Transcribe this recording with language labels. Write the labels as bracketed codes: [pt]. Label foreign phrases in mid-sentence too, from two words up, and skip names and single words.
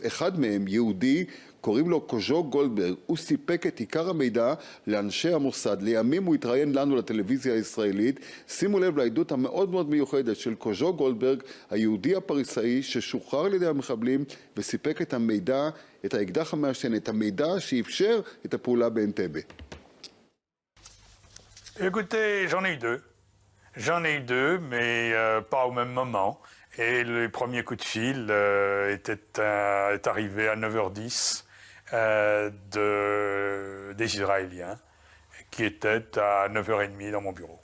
[he] אחד מהם, יהודי, קוראים לו קוז'ו גולדברג. הוא סיפק את עיקר המידע לאנשי המוסד. לימים הוא התראיין לנו לטלוויזיה הישראלית. שימו לב לעדות המאוד מאוד מיוחדת של קוז'ו גולדברג, היהודי הפריסאי ששוחרר על ידי המחבלים וסיפק את המידע, את האקדח המעשן, את המידע שאפשר את הפעולה באנטבה. [fr] Écoutez, j'en ai eu deux. J'en ai eu deux, mais pas au même moment. Et le premier coup de fil est arrivé à 9h10 des Israéliens, qui étaient à 9h30 dans mon bureau.